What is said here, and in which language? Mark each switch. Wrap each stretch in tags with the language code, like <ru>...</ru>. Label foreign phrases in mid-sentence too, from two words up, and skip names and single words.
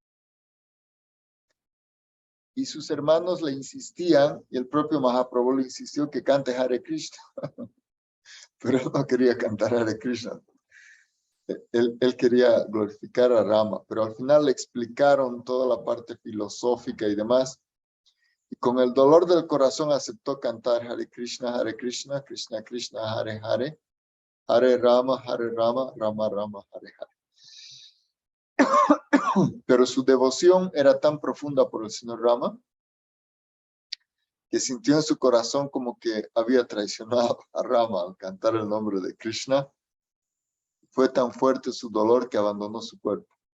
<es>Y sus hermanos le insistían, y el propio Mahaprabhu le insistió que cante Hare Krishna. Pero él no quería cantar Hare Krishna. Él quería glorificar a Rama, pero al final le explicaron toda la parte filosófica y demás. Y con el dolor del corazón aceptó cantar Hare Krishna, Krishna Krishna, Hare Hare, Hare Rama, Rama Rama, Hare Hare. Pero su devoción era tan profunda por el señor Rama que sintió en su corazón como que había traicionado a Rama al cantar el nombre de Krishna. Fue tan fuerte su dolor que abandonó su cuerpo.</es>